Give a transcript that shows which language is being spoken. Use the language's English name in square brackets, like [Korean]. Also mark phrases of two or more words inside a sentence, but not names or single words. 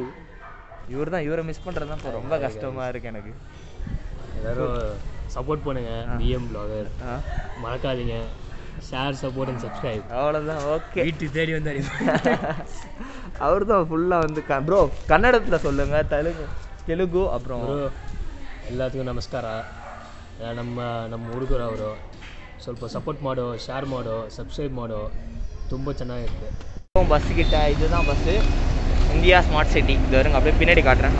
[Tamil] இவரை மிஸ் பண்ணுறது தான் இப்போ ரொம்ப கஷ்டமாக இருக்குது எனக்கு. எல்லோரும் சப்போர்ட் பண்ணுங்கள். பிஎம் பிளாகர் மறக்காதீங்க. [English] Share, support and subscribe. [Tamil] அவ்வளோதான். ஓகே, வீட்டு தேடி வந்தார். அவர் தான் ஃபுல்லாக வந்து ப்ரோ கன்னடத்தில் சொல்லுங்கள், தெலுங்கு அப்புறம் [Kannada] ಎಲ್ಲರಿಗೂ ನಮಸ್ಕಾರ. ನಮ್ಮ ಹುಡುಗರು ಅವರು ಸ್ವಲ್ಪ ಸಪೋರ್ಟ್ ಮಾಡೋ, ಶೇರ್ ಮಾಡೋ, ಸಬ್ಸ್ಕ್ರೈಬ್ ಮಾಡೋ. ತುಂಬ ಚೆನ್ನಾಗಿರುತ್ತೆ. [Tamil] பஸ்ஸு கிட்ட இதுதான் பஸ்ஸு, இந்தியா [English] smart city. [Tamil] இது வருங்க, அப்படியே பின்னாடி காட்டுறேன்.